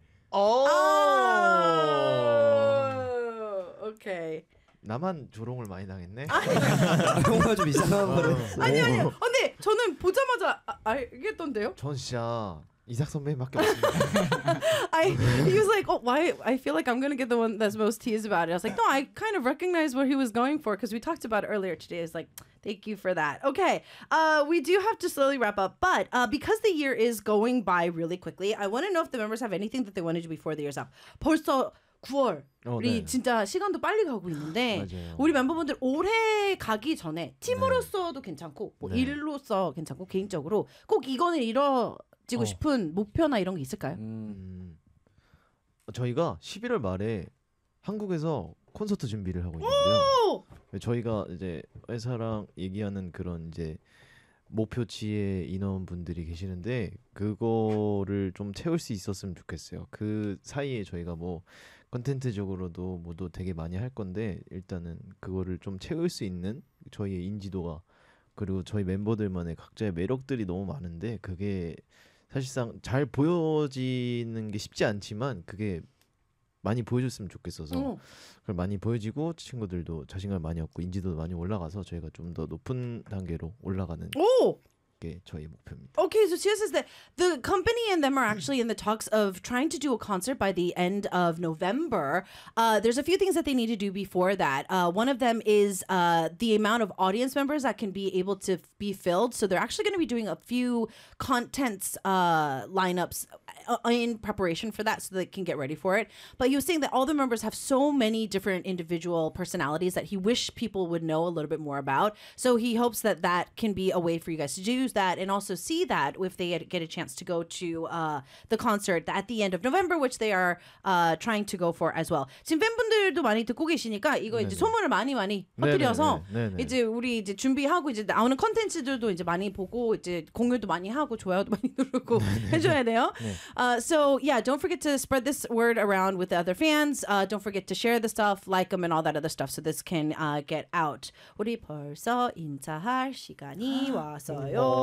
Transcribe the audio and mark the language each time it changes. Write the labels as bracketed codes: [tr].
[en] 오. 오케이. [ko] 나만 조롱을 많이 당했네. 뭔가 좀 이상한 거 같았어. 아니 아니. 근데 저는 보자마자 알겠던데요. 전 진짜 이삭 선배님밖에 없습니다. [en] He was like, "Oh, why I feel like I'm going to get the one that's most teased about it." I was like, "No, I kind of recognize what he was going for because we talked about it earlier today." It's like, "Thank you for that." Okay. We do have to slowly wrap up, but because the year is going by really quickly, I want to know if the members have anything that they want to do before the year's up. [ko] 벌써 9월. 우리 네. 진짜 시간도 빨리 가고 있는데 우리 멤버분들 올해 가기 전에 팀으로서도 네. 괜찮고 뭐 네. 일로서 괜찮고 개인적으로 꼭 이거는 이뤄지고 싶은 목표나 이런 게 있을까요? 저희가 11월 말에 한국에서 콘서트 준비를 하고 있는데요. 저희가 이제 회사랑 얘기하는 그런 이제 목표치의 인원분들이 계시는데 그거를 좀 채울 수 있었으면 좋겠어요. 그 사이에 저희가 뭐 콘텐츠적으로도 모두 되게 많이 할 건데 일단은 그거를 좀 채울 수 있는 저희의 인지도가 그리고 저희 멤버들만의 각자의 매력들이 너무 많은데 그게 사실상 잘 보여지는 게 쉽지 않지만 그게 많이 보여줬으면 좋겠어서 그걸 많이 보여지고 친구들도 자신감 많이 얻고 인지도도 많이 올라가서 저희가 좀 더 높은 단계로 올라가는 오! 게 저희 목표입니다. [en] Okay, so she says that the company and them are actually in the talks of trying to do a concert by the end of November. There's a few things that they need to do before that. One of them is the amount of audience members that can be able to be filled. So they're actually going to be doing a few contents lineups in preparation for that so they can get ready for it. But he was saying that all the members have so many different individual personalities that he wished people would know a little bit more about. So he hopes that that can be a way for you guys to do that and also see that if they get a chance to go to the concert at the end of November, which they are trying to go for as well. [ko] 지금 팬분들도 많이 듣고 계시니까 이거 이제 소문을 많이 많이 퍼뜨려서 이제 우리 이제 준비하고 이제 나오는 콘텐츠들도 이제 많이 보고 이제 공유도 많이 하고 좋아요도 많이 누르고 해줘야 돼요. [en] So yeah, don't forget to spread this word around with the other fans. Don't forget to share the stuff, like them, and all that other stuff, so this can get out. [ko] 우리 벌써 인사할 시간이 왔어요.